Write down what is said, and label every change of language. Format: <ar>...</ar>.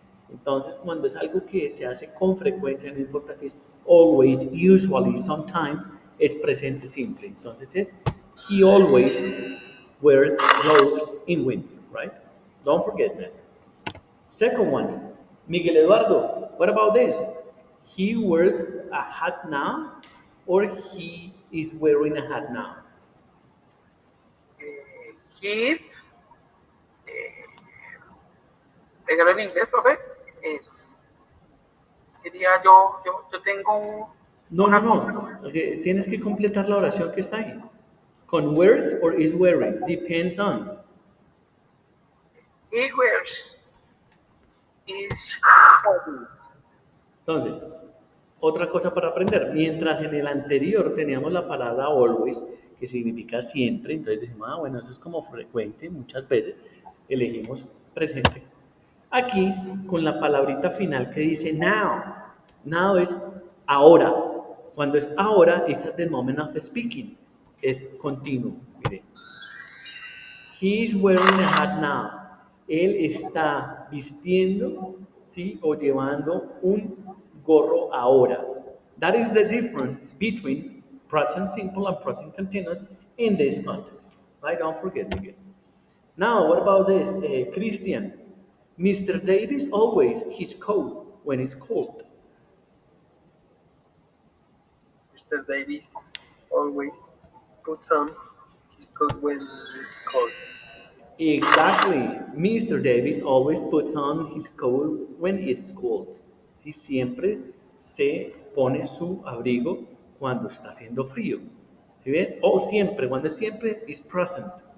<es>Entonces, cuando es algo que se hace con frecuencia, no importa si es always, usually, sometimes, es presente simple. Entonces es</es> <en>he always wears gloves in winter, right? Don't forget that. Second one, Miguel Eduardo, what about this? He wears a hat now or he is wearing a hat now?</en> <es>Hit, regalo en inglés, profe, es, sería yo tengo No, no, no. Okay, tienes que completar la oración que está ahí.</es> <en>Con wears or is wearing. Depends on. he wears, is,</en> <es>Entonces, otra cosa para aprender. Mientras en el anterior teníamos la palabra always, que significa siempre, entonces decimos, ah, bueno, eso es como frecuente, muchas veces elegimos presente. Aquí, con la palabrita final que dice now. Now es ahora. Cuando es ahora, es</es> <en>at the moment of speaking.</en> <es>Es continuo. mire.</es> <en>He is wearing a hat now.</en> <es>Él está vistiendo, ¿sí? O llevando un gorro ahora.</es> <en>That is the difference between present simple and present continuous in this context. Right? Don't forget again. Now, what about this? Christian. Mr. Davis always his coat when it's cold. Mr. Davis always puts on his coat when it's cold. Exactly. Mr. Davis always puts on his coat when it's cold.</en> <es>Sí, siempre se pone su abrigo cuando está haciendo frío. ¿Sí ven? O siempre, cuando es siempre,</es> <en>is present.</en>